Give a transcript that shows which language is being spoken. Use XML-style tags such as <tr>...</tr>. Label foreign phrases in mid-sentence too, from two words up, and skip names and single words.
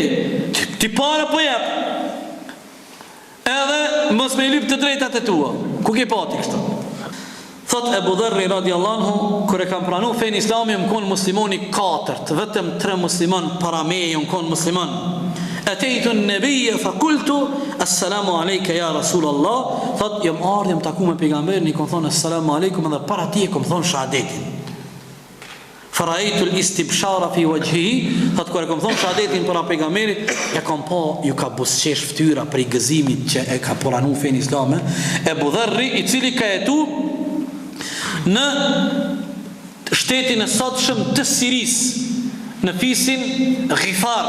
<sq>Ti para po jep. Edhe mos me lyp të drejtat e tua. Ku ke pati kështu? Thot Ebu Dharri</sq> <ar>رضي الله عنه,</ar> <sq>kër e kam pranu fejnë islami, më konë muslimoni 4, vetëm 3 musliman para meje më konë musliman.</sq> <ar>أتيت النبي فقلت السلام عليك يا رسول الله.</ar> <sq>Thot jam ardhur jam taku me pejgamberin, i kam thonë</sq> <ar>السلام عليكم</ar> <sq>edhe para ti e kam thonë shahadetin.</sq> <ar>فرأيت الاستبشار في وجهه,</ar> <sq>thot kur e kam thonë shahadetin para pejgamberit, ja kam pa ju ka busqesh fytyra për gëzimit që e ka pranu fen islame. Ebu Dharri, i cili ka jetu në shtetin e sotshëm të Sirisë, në fisin Ghifar.</sq>